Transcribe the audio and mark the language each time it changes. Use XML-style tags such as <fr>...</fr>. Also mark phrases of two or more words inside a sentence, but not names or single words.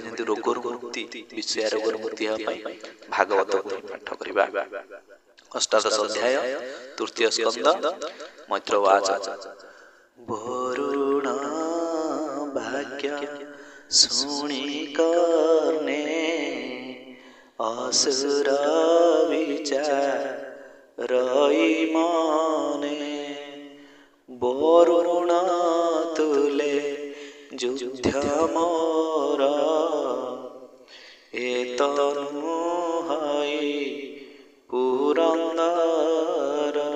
<or>ଯେମିତି ରୋଗରୁ ମୁକ୍ତି, ବିଷୟା ରୋଗରୁ ମୁକ୍ତି ହେବା ପାଇଁ ଭାଗବତକୁ ପାଠ କରିବା। ଅଷ୍ଟାଦଶ ଅଧ୍ୟାୟ ତୃତୀୟ ସ୍କନ୍ଦ ମୈତ୍ରବାଚ। ବରୁଣ ଭାଗ୍ୟ ଶୁଣି କର୍ଣ୍ଣେ ଅସୁର ବିଚାରଇ ମନେ ବରୁଣ ତୁଲେ ଯୁଦ୍ଧ ମୋର ଏତନୁ ହଇ ପୁରନ୍ଦର।</or>